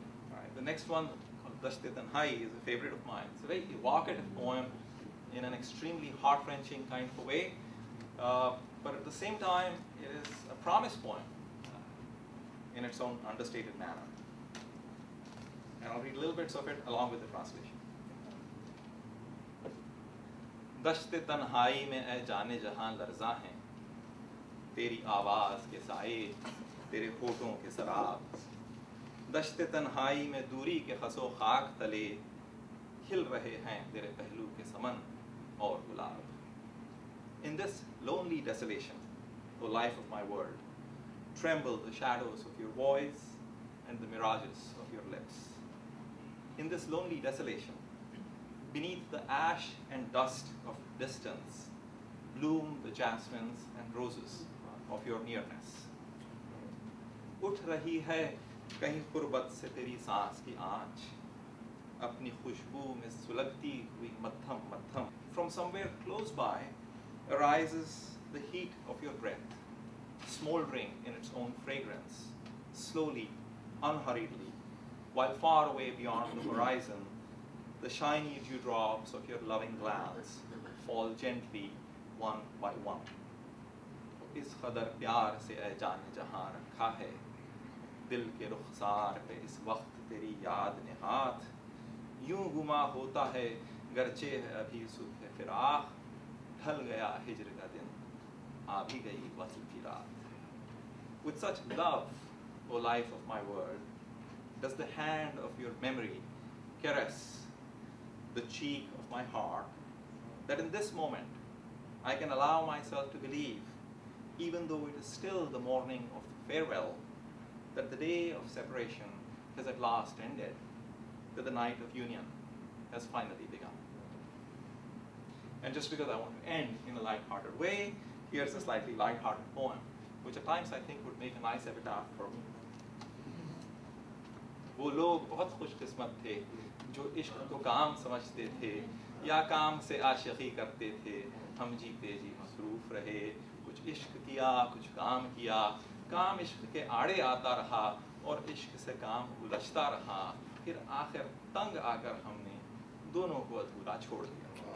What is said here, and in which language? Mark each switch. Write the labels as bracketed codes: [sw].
[en] All right, the next one, called Dasht-e-Tanhai, is a favorite of mine. It's a very evocative poem in an extremely heart-wrenching kind of a way, but at the same time, it is a promise poem in its own understated manner. And I'll read little bits of it along with the translation. [hi] दश्त-ए-तन्हाई में ऐ जाने जहां लर्ज़ा हैं, तेरी आवाज़ के साए, तेरे होठों के सराब. दश्त-ए-तन्हाई में दूरी के खसो खाक तले, खिल रहे हैं तेरे पहलू के समन और गुलाब. [en] In this lonely desolation, O life of my world, tremble the shadows of your voice and the mirages of your lips. In this lonely desolation, beneath the ash and dust of distance, bloom the jasmines and roses of your nearness. [hi] उठ रही है कहीं कुर्बत से तेरी सांस की आँच, अपनी खुशबू में सुलगती हुई मध्यम मध्यम. [en] From somewhere close by arises the heat of your breath, smoldering in its own fragrance, slowly, unhurriedly, while far away beyond the horizon, the shiny dewdrops of your loving glance fall gently one by one. [hi] इस कदर प्यार से ऐ जाने जहां रखा है, दिल के रुखसार पे इस वक्त तेरी याद ने हाथ, यूं गुमा होता है गरचे है अभी सुबह फिराक, ढल गया हिज्र का दिन, आ भी गई वस्ल की रात. [en] With such love, O life of my world, does the hand of your memory caress the cheek of my heart, that in this moment I can allow myself to believe, even though it is still the morning of farewell, that the day of separation has at last ended, that the night of union has finally begun. And just because I want to end in a light-hearted way, here's a slightly light-hearted poem, which at times I think would make a nice epitaph for me. [hi] वो लोग बहुत खुशकिस्मत थे जो इश्क को काम समझते थे या काम से आशिकी करते थे. हम जीते जी मसरूफ रहे, कुछ इश्क किया कुछ काम किया, काम इश्क के आड़े आता रहा और इश्क से काम उलझता रहा, फिर आखिर तंग आकर हमने दोनों को अधूरा छोड़ दिया.